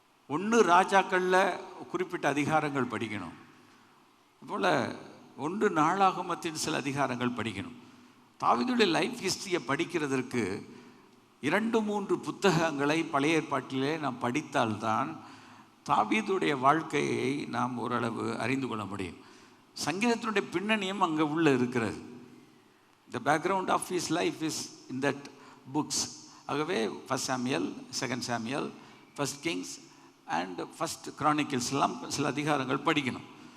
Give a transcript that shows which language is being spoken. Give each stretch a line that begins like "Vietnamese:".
Tamil: ஒன்று ராஜாக்களில் குறிப்பிட்ட அதிகாரங்கள் படிக்கணும், அதுபோல் ஒன்று நாளாகமத்தின் சில அதிகாரங்கள் படிக்கணும். தாவீதுடைய
English: life ஹிஸ்டரியை
Tamil: படிக்கிறதற்கு 2-3 புத்தகங்களை பழைய ஏற்பாட்டிலே நாம் படித்தால்தான் தாவீதுடைய வாழ்க்கையை நாம் ஓரளவு அறிந்து கொள்ள முடியும். சங்கீதத்தினுடைய பின்னணியும் அங்கே உள்ள இருக்கிறது.
English: The background of his life is in that books.
Tamil: ஆகவே 1 Samuel, 2 Samuel, 1 Kings and 1 Chronicles எல்லாம் சில அதிகாரங்கள் படிக்கணும்.